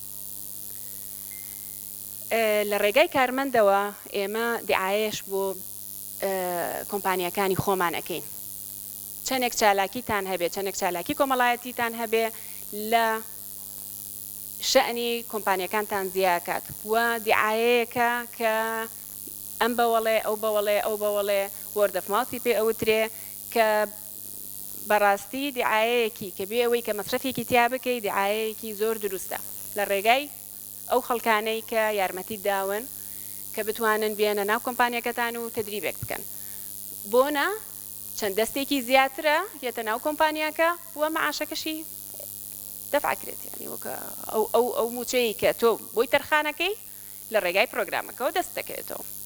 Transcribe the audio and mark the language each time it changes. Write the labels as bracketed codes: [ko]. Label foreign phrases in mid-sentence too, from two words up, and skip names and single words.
[ckb] لە ڕێگای کارمەندەوە ئێمە دیعایەش بۆ کۆمپانیەکانی خۆمان ئەەکەین. چەندێک چالاکیتان هەبێ، چەندێک چالاکی کۆمەڵایەتیتان هەبێ لە شەئنی کۆمپانیەکانتان زیاکات وە دیعایەیەکە کە ئەم بەوەڵێ ئەو بەوەڵێ ئەو بەوەڵێ [en] word of mouth [ckb] پێ ئەوترێ کە بەڕاستی دیعایەیەکی کە بێ ئەوەی کە مەصرفێکی تیا بکەی دیعایەیەکی زۆر دروستە لە ڕێگای ئەو خەڵکانەی کە یارمەتی داون کە بتوانن بێنە ناو کۆمپانیەکەتان و تدریبێک بکەن. بۆنە چەند دەستێکی زیاترە یەتە ناو کۆمپانیاکە وە مەعاشەکەشی دەفعکرێت، یعنی وەکە ئەو موچەیە کە تۆ بۆی تەرخانەکەی لە ڕێگای پرۆگرامەکەەوە دەست دەکەوێتەوە.